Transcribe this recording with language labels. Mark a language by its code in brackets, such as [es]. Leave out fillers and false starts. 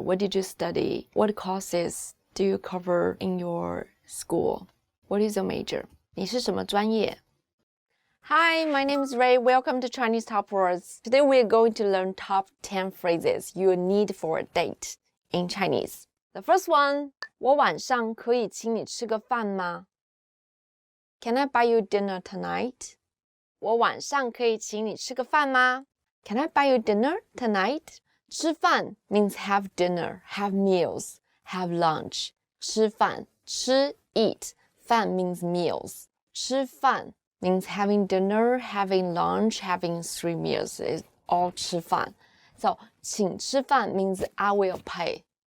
[en] What did you study? What courses do you cover in your school? What is your major? [zh] 你是什么专业? [en] Hi, my name is Ray. Welcome to Chinese Top Words. Today we are going to learn top 10 phrases you need for a date in Chinese. The first one, [zh] 我晚上可以请你吃个饭吗? [en] Can I buy you dinner tonight? [zh] 我晚上可以请你吃个饭吗? [en] Can I buy you dinner tonight? 吃饭 means have dinner, have meals, have lunch. 吃饭, 吃, eat. 饭 means meals. 吃饭 means having dinner, having lunch, having 3 meals. It's all 吃饭.So, 请吃饭 means I will pay.